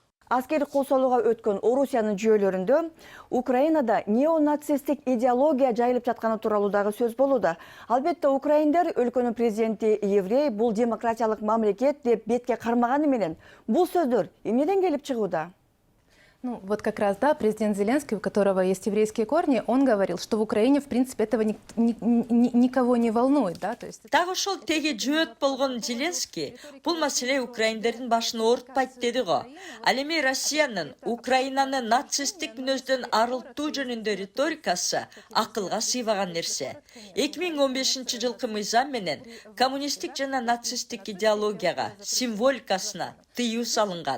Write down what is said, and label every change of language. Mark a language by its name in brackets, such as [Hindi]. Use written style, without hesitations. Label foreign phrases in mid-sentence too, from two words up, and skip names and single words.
[Kyrgyz] Аскери кол салууга өткөн Орусиянын жүйөлөрүндө Украинада неонацисттик идеология жайылып жатканы тууралуу дагы сөз болууда. Албетте украиндер өлкөнүн президенти еврей, бул демократиялык мамлекет деп бетке кармаганы менен бул сөздөр эмнеден келип чыгууда? [Russian] Ну, вот как раз, да, президент Зеленский, у которого есть еврейские корни, он говорил, что в Украине, в принципе, этого никого не волнует, да, то есть... [Kyrgyz] Дагы ошол теги жөөт болгон Зеленский бул маселе украиндердин башын оорутпайт деди го. Ал эми Россиянын Украинаны нацисттик мүнөздөн арылтуу жөнүндө риторикасы акылга сыйбаган нерсе. 2015 жылкы мыйзам менен коммунисттик жана нацисттик идеологияга, символикасына тыюу салынган.